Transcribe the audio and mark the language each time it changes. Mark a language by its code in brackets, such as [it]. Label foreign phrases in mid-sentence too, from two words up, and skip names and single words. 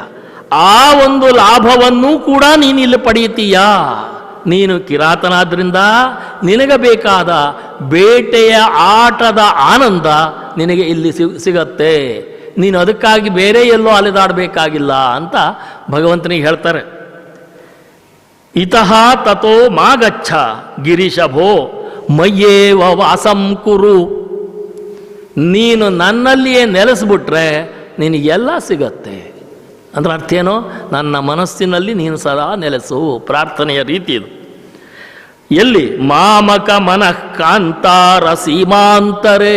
[kn] ಆ ಒಂದು ಲಾಭವನ್ನೂ ಕೂಡ ನೀನು ಇಲ್ಲಿ ಪಡೆಯುತ್ತೀಯಾ. ನೀನು ಕಿರಾತನಾದ್ರಿಂದ ನಿನಗೆ ಬೇಕಾದ ಬೇಟೆಯ ಆಟದ ಆನಂದ ನಿನಗೆ ಇಲ್ಲಿ ಸಿಗತ್ತೆ. ನೀನು ಅದಕ್ಕಾಗಿ ಬೇರೆ ಎಲ್ಲೋ ಅಲೆದಾಡಬೇಕಾಗಿಲ್ಲ ಅಂತ ಭಗವಂತನಿಗೆ ಹೇಳ್ತಾರೆ. [sa] ಇತಃ ತಥೋ ಮಾಗಚ್ಛ ಗಿರೀಶಭೋ ಮಯ್ಯೇವ ವಾಸಂ ಕುರು. [kn] ನೀನು ನನ್ನಲ್ಲಿಯೇ ನೆಲೆಸ್ಬಿಟ್ರೆ ನಿನಗೆಲ್ಲ ಸಿಗತ್ತೆ ಅಂದರೆ ಅರ್ಥ ಏನು? ನನ್ನ ಮನಸ್ಸಿನಲ್ಲಿ ನೀನು ಸದಾ ನೆಲೆಸು. ಪ್ರಾರ್ಥನೆಯ ರೀತಿ ಇದು. ಎಲ್ಲಿ? [sa] ಮಾಮಕ ಮನಃ ಕಾಂತಾರ ಸೀಮಾಂತರೇ.